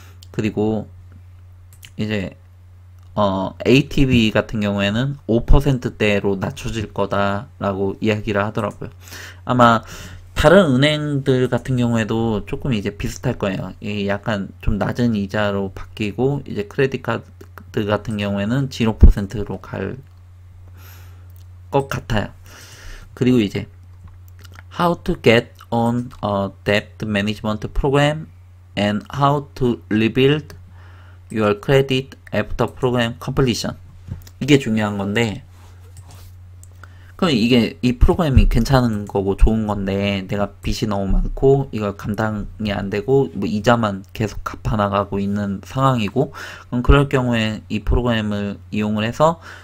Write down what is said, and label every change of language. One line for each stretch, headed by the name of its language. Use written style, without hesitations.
Korean: 그리고 이제 ATV 같은 경우에는 5%대로 낮춰질 거다라고 이야기를 하더라고요. 아마 다른 은행들 같은 경우에도 조금 이제 비슷할 거예요. 약간 좀 낮은 이자로 바뀌고, 이제 크레딧 카드 같은 경우에는 0%로 갈 것 같아요. 그리고 이제
English: How to get on a debt management program and how to rebuild your credit after program completion.
Korean: 이게 중요한 건데, 그럼 이 프로그램이 괜찮은 거고 좋은 건데, 내가 빚이 너무 많고 이걸 감당이 안 되고 뭐 이자만 계속 갚아 나가고 있는 상황이고, 그럼 그럴 경우에 이 프로그램을 이용을 해서